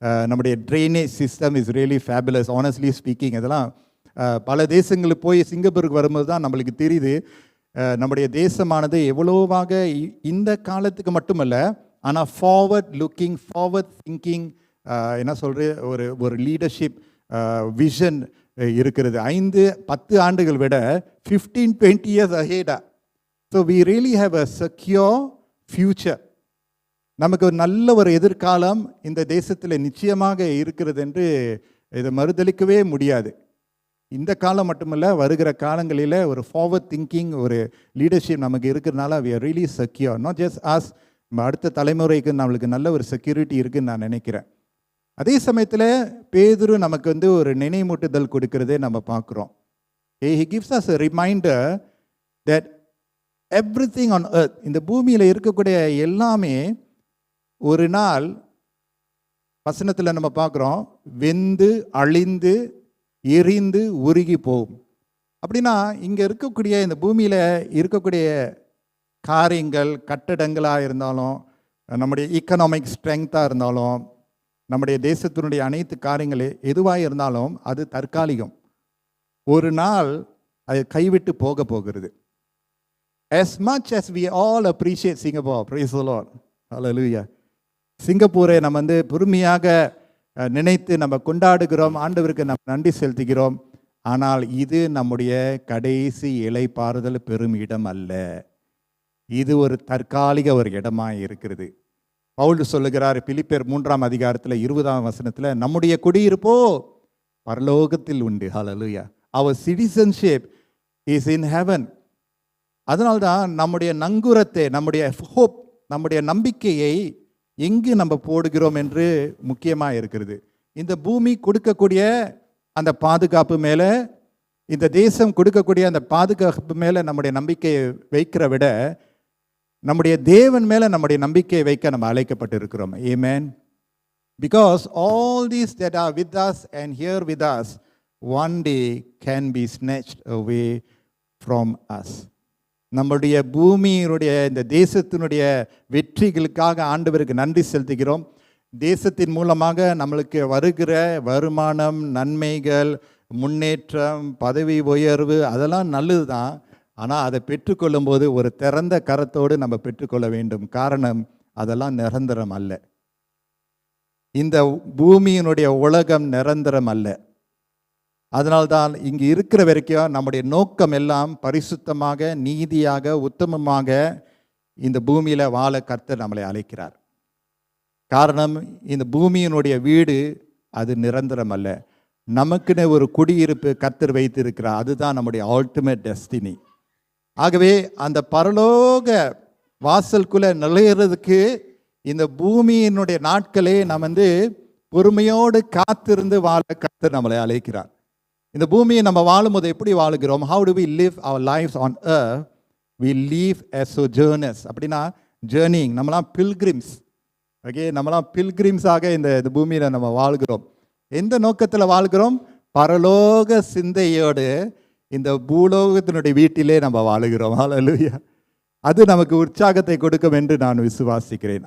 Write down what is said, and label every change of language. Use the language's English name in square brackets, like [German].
[Tamil] நம்முடைய [English] Drainage system is really fabulous. Honestly speaking, [Tamil] இதெல்லாம் பல தேசங்களுக்கு போய் சிங்கப்பூருக்கு வரும்போது தான் நம்மளுக்கு தெரியுது நம்முடைய தேசமானது எவ்வளோவாக இந்த காலத்துக்கு மட்டுமல்ல, ஆனால் [English] forward looking, forward thinking, [Tamil] என்ன சொல்கிற ஒரு லீடர்ஷிப் விஷன் இருக்கிறது. 5-10 ஆண்டுகள் விட 15-20 [English] years ahead. So we really have a secure future. [Tamil] நமக்கு ஒரு நல்ல ஒரு எதிர்காலம் இந்த தேசத்தில் நிச்சயமாக இருக்கிறது என்று இதை மறுதளிக்கவே முடியாது. இந்த காலம் மட்டுமல்ல, வருகிற காலங்களில் ஒரு ஃபார்வர்ட் திங்கிங், ஒரு லீடர்ஷிப் நமக்கு இருக்கிறதுனால [English] we are really secure. not just us, [Tamil] நம்ம அடுத்த தலைமுறைக்கு நம்மளுக்கு நல்ல ஒரு செக்யூரிட்டி இருக்குதுன்னு நான் நினைக்கிறேன். அதே சமயத்தில் பேதுரு நமக்கு ஒரு நினைவூட்டுதல் கொடுக்கிறதே நம்ம பார்க்குறோம். [English] he gives us a reminder that everything on earth, [Tamil] இந்த பூமியில் இருக்கக்கூடிய எல்லாமே ஒரு நாள் வசனத்தில் நம்ம பார்க்குறோம், வெந்து அழிந்து எரிந்து உருகி போகும். அப்படின்னா இங்கே இருக்கக்கூடிய இந்த பூமியில் இருக்கக்கூடிய காரியங்கள், கட்டடங்களாக இருந்தாலும், நம்முடைய எக்கனாமிக் ஸ்ட்ரெங்க்த்தாக இருந்தாலும், நம்முடைய தேசத்தினுடைய அனைத்து காரியங்கள் எதுவாக இருந்தாலும் அது தற்காலிகம். ஒரு நாள் அது கைவிட்டு போகிறது. [English] As much as we all appreciate Singapore, praise the Lord, hallelujah. [Tamil] சிங்கப்பூரை நம்ம பொறுமையாக நினைத்து நம்ம கொண்டாடுகிறோம், ஆண்டவருக்கு நம்ம நன்றி செலுத்துகிறோம். ஆனால் இது நம்முடைய கடைசி இளைப்பாறுதல் பெரும் இடம் அல்ல. இது ஒரு தற்காலிக ஒரு இடமாக இருக்கிறது. பவுல் சொல்லுகிறார் பிலிப்பியர் 3ஆம் அதிகாரத்தில் 20ஆம் வசனத்தில், நம்முடைய குடியிருப்போ பரலோகத்தில் உண்டு. ஹல்லேலூயா. [English] our citizenship is in heaven. [Tamil] அதனால்தான் நம்முடைய நங்குரத்தை, நம்முடைய ஹோப், நம்முடைய நம்பிக்கையை எங்கு நம்ம போடுகிறோம் என்று முக்கியமாக இருக்கிறது. இந்த பூமி கொடுக்கக்கூடிய அந்த பாதுகாப்பு மேலே, இந்த தேசம் கொடுக்கக்கூடிய அந்த பாதுகாப்பு மேலே நம்முடைய நம்பிக்கையை வைக்கிற விட நம்முடைய தேவன் மேலே நம்முடைய நம்பிக்கையை வைக்க நம்ம அழைக்கப்பட்டிருக்கிறோம். ஆமென். Because all these that are with us and here with us one day can be snatched away from us. நம்முடைய பூமியினுடைய இந்த தேசத்தினுடைய வெற்றிகளுக்காக ஆண்டவருக்கு நன்றி செலுத்துகிறோம். தேசத்தின் மூலமாக நம்மளுக்கு வருகிற வருமானம், நன்மைகள், முன்னேற்றம், பதவி உயர்வு அதெல்லாம் நல்லது தான். ஆனால் அதை பெற்றுக்கொள்ளும் போது ஒரு திறந்த கரத்தோடு நம்ம பெற்றுக்கொள்ள வேண்டும். காரணம், அதெல்லாம் நிரந்தரம் அல்ல. இந்த பூமியினுடைய உலகம் நிரந்தரம் அல்ல. அதனால்தான் இங்கு இருக்கிற வரைக்கும் நம்முடைய நோக்கம் எல்லாம் பரிசுத்தமாக, நீதியாக, உத்தமமாக இந்த பூமியில் வாழ கர்த்தர் நம்மளை அழைக்கிறார். காரணம், இந்த பூமியினுடைய வீடு அது நிரந்தரம் அல்ல. நமக்குன்னு ஒரு குடியிருப்பு கர்த்தர் வைத்திருக்கிறார். அதுதான் நம்முடைய அல்டிமேட் டெஸ்டினி. ஆகவே அந்த பரலோக வாசலுக்குள்ளே நுழையிறதுக்கு இந்த பூமியினுடைய நாட்களே நாம் பொறுமையோடு காத்திருந்து வாழ கர்த்தர் நம்மளை அழைக்கிறார். இந்த பூமியை நம்ம வாழும்போது எப்படி வாழுகிறோம்? [English] How do we live our lives on earth? We live as sojourners. [Tamil] அப்படின்னா journeying. நம்மளாம் pilgrims. ஓகே, நம்மளாம் பில்கிரிம்ஸாக இந்த பூமியில் நம்ம வாழ்கிறோம். எந்த நோக்கத்தில் வாழ்கிறோம்? பரலோக சிந்தையோடு இந்த பூலோகத்தினுடைய வீட்டிலே நம்ம வாழுகிறோம். ஹல்லேலூயா. அது நமக்கு உற்சாகத்தை கொடுக்கும் என்று நான் விசுவாசிக்கிறேன்.